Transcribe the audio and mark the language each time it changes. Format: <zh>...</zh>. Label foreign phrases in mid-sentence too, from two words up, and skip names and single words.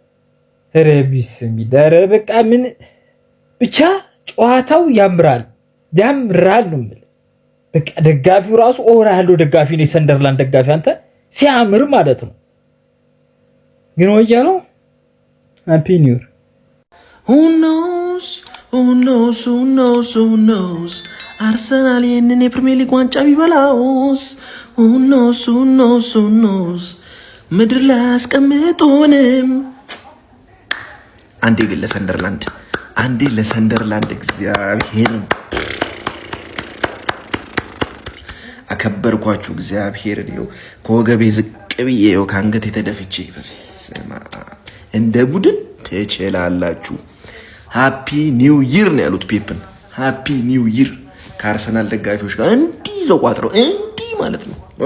<am>ረቢስ ሚዳረ በቃ ምን ብቻ ጨዋታው ያምራል ነው የምልህ። በቃ ደጋፊው ራሱ ኦራ ያለው ደጋፊ ነው፣ የሰንደርላንድ ደጋፊ አንተ ሲያምር ማለት ነው። ግን ወያለው</am> <en>happy new year። who knows</en> <am>አርሰናል ይህንን የፕሪሚየር ሊግ ዋንጫ ቢበላውስ?</am> <en>who knows</en> <am>ምድር ላይ አስቀምጡንም። አንዴ ግን ለሰንደርላንድ እግዚአብሔርን አከበርኳችሁ። እግዚአብሔርን ይኸው ከወገቤ ዝቅ ብዬ ይኸው ከአንገት የተደፍቼ እንደ ቡድን ትችላላችሁ።</am> <en>happy new year</en> <am>ነው ያሉት ፔፕን።</am> <en>happy new year</en> <am>ከአርሰናል ደጋፊዎች ጋር እንዲህ ይዘው ቋጥረው እንዲህ ማለት ነው።</am>